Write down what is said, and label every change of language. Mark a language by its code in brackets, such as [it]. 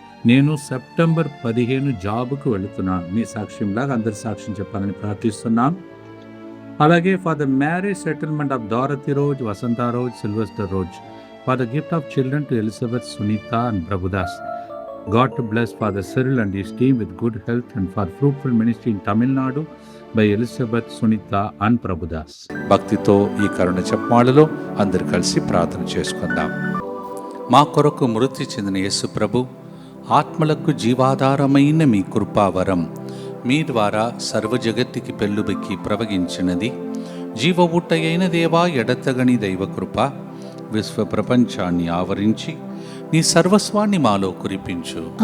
[te] నేను సెప్టెంబర్ 15 జాబ్కు వెళుతున్నాను. మీ సాక్ష్యంలాగా అందరి సాక్ష్యం చెప్పాలని ప్రార్థిస్తున్నాను. [en] అలాగే for the marriage settlement of Dorothy Rose, Vasantha Rose, Sylvester Rose, for the gift of children to Elizabeth, Sunita and Prabhudas. God to bless Father Cyril and his team with good health and for fruitful ministry in Tamil Nadu by Elizabeth, Sunita and Prabhudas. [te] భక్తితో ఈ కరుణ చెప్పమాలలో అందరు కలిసి ప్రార్థన చేసుకుందాం. మా కొరకు మృతి చెందిన యేసు ప్రభు, ఆత్మలకు జీవాధారమైన మీ కృపావరం మీ ద్వారా సర్వజగత్తుకి పెళ్ళుబెక్కి ప్రవగించినది. జీవ ఊటయైన దేవా, ఎడతగని దైవకృప విశ్వ ప్రపంచాన్ని ఆవరించి నీ సర్వస్వాన్ని మాలో కురిపించు.